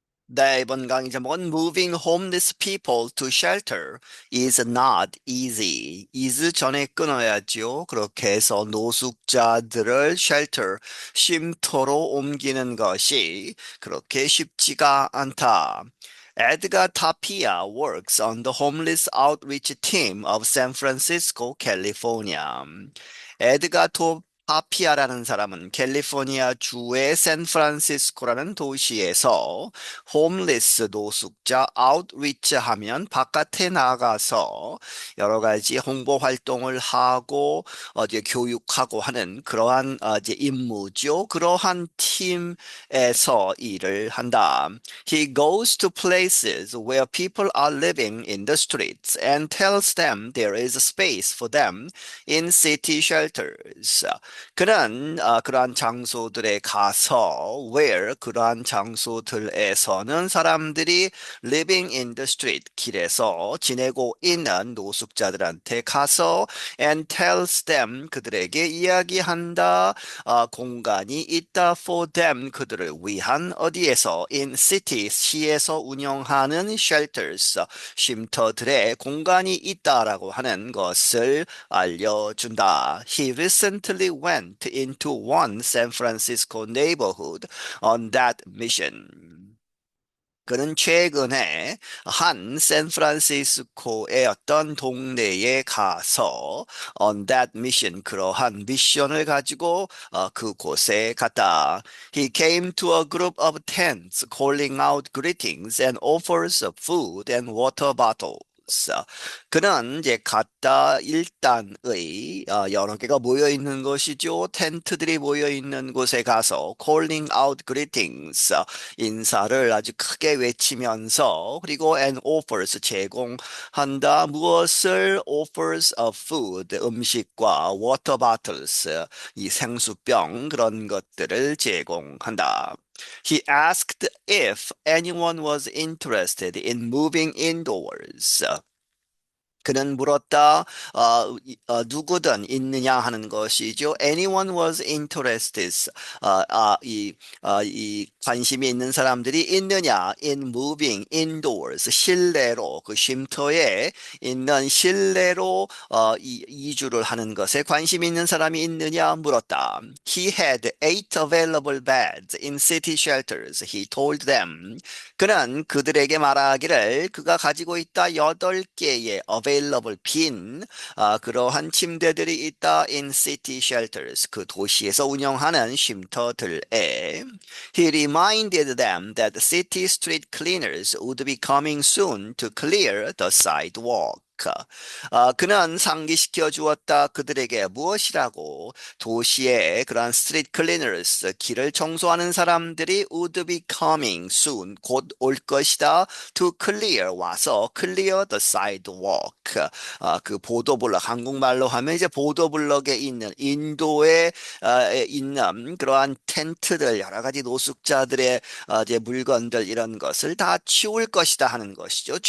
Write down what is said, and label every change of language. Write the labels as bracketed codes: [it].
[ko] 네, 이번 강의 제목은 [en] Moving homeless people to shelter is not easy. [ko] is 전에 끊어야죠. 그렇게 해서 노숙자들을 shelter, 쉼터로 옮기는 것이 그렇게 쉽지가 않다. [en] Edgar Tapia works on the homeless outreach team of San Francisco, California. [ko] 에드가 타피아라는 사람은 캘리포니아 주의 샌프란시스코라는 도시에서 홈리스 노숙자 아웃리치 하면 바깥에 나가서 여러 가지 홍보 활동을 하고 어제 교육하고 하는 그러한 이제 임무죠. 그러한 팀에서 일을 한다. [en] He goes to places where people are living in the streets and tells them there is a space for them in city shelters. [ko] 그는 그러한 장소들에 가서 where 그러한 장소들에서는 사람들이 [en] living in the street [ko] 길에서 지내고 있는 노숙자들한테 가서 [en] and tells them [ko] 그들에게 이야기한다. 공간이 있다 [en] for them [ko] 그들을 위한 어디에서 in city 시에서 운영하는 shelters 쉼터들의 공간이 있다라고 하는 것을 알려준다. [en] He recently went into one San Francisco neighborhood on that mission. [ko] 그는 최근에 한 샌프란시스코의 어떤 동네에 가서 [en] on that mission [ko] 그러한 미션을 가지고 그곳에 갔다. [en] He came to a group of tents calling out greetings and offers of food and water bottles. [ko] 그는 이제 갔다 일단의 여러 개가 모여 있는 것이죠. 텐트들이 모여 있는 곳에 가서 [en] calling out greetings [ko] 인사를 아주 크게 외치면서 그리고 and offers 제공한다. 무엇을 [en] offers of food [ko] 음식과 water bottles 이 생수병 그런 것들을 제공한다. [en] He asked if anyone was interested in moving indoors. [ko] 그는 물었다. 누구든 있느냐 하는 것이죠. [en] Anyone was interested. [ko] 이 관심이 있는 사람들이 있느냐? [en] In moving indoors. [ko] 실내로 그 쉼터에 있는 실내로 이주를 하는 것에 관심 있는 사람이 있느냐 물었다. [en] He had 8 available beds in city shelters. He told them. [ko] 그는 그들에게 말하기를 그가 가지고 있다 8개의 available 빈 그러한 침대들이 있다 [en] in city shelters [ko] 그 도시에서 운영하는 쉼터들에 [en] He reminded them that city street cleaners would be coming soon to clear the sidewalk. [ko] 그는 상기시켜 주었다 그들에게 무엇이라고 도시의 그러한 스트리트 클리너스 길을 청소하는 사람들이 [en] would be coming soon [ko] 곧 올 것이다 to clear 와서 clear the sidewalk 그 보도블럭 한국말로 하면 이제 보도블럭에 있는 인도에 있는 그러한 텐트들 여러 가지 노숙자들의 이제 물건들 이런 것을 다 치울 것이다 하는 것이죠.